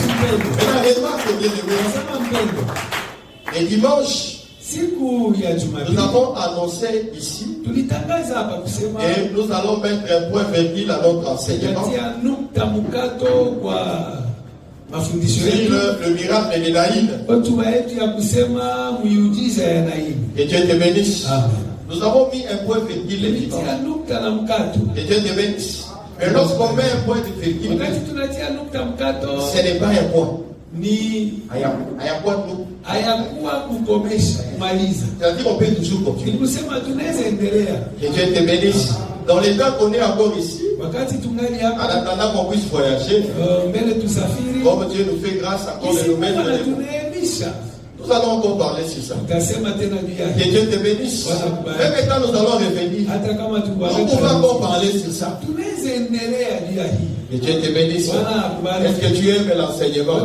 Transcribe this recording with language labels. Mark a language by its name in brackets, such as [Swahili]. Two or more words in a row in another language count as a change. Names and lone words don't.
[French] Maintenant, remarque bien aimé. Et dimanche, nous avons annoncé ici et nous allons mettre un point virgule à notre enseignement sur le miracle de Naïm. Que Dieu te bénisse. Nous avons mis un point virgule le dimanche. Que Dieu te bénisse. Mais lorsqu'on met un point de virgule, ce n'est pas un point. [Swahili] Hayakuwa kukomesha kumaliza. [French] C'est-à-dire qu'on peut toujours continuer. [Swahili] Nikusema tunaweza endelea. [French] Que Dieu te bénisse. Dans les temps qu'on est encore ici, [Swahili] wakati tungali [French] en [Swahili] hapa, [French] attendant qu'on puisse voyager, [Swahili] mbele tusafiri, [French] comme Dieu nous fait grâce encore de nous mettre dans les... Nous allons encore parler sur ça. Que Dieu te bénisse. Même quand nous allons revenir, nous pouvons encore parler sur ça. Que Dieu te bénisse. Est-ce que tu aimes l'enseignement?